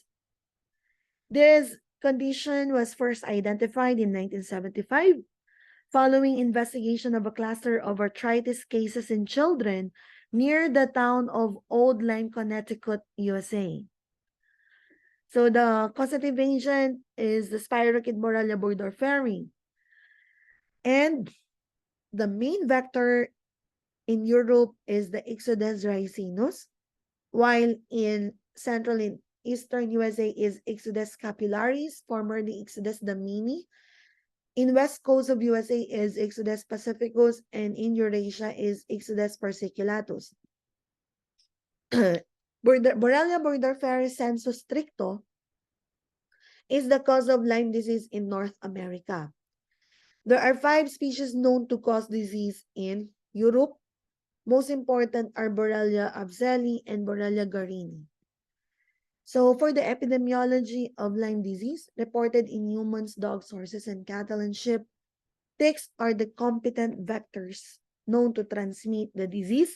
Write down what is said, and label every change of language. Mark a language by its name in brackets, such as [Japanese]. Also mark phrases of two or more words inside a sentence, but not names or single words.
[English] This condition was first identified in 1975 following investigation of a cluster of arthritis cases in children near the town of Old Lyme, Connecticut, USA. So the causative agent is the spirochete Borrelia burgdorferi. And the main vector in Europe is the Ixodes ricinus. while in central and eastern USA is Ixodes scapularis, formerly Ixodes domini. In west coast of USA is Ixodes pacificus, and in Eurasia is Ixodes persiculatus. Borrelia burgdorferi sensu stricto is the cause of Lyme disease in North America. There are 5 species known to cause disease in Europe. Most important are Borrelia abzeli and Borrelia garini. So for the epidemiology of Lyme disease, reported in humans, dogs, horses, and cattle and sheep, ticks are the competent vectors known to transmit the disease.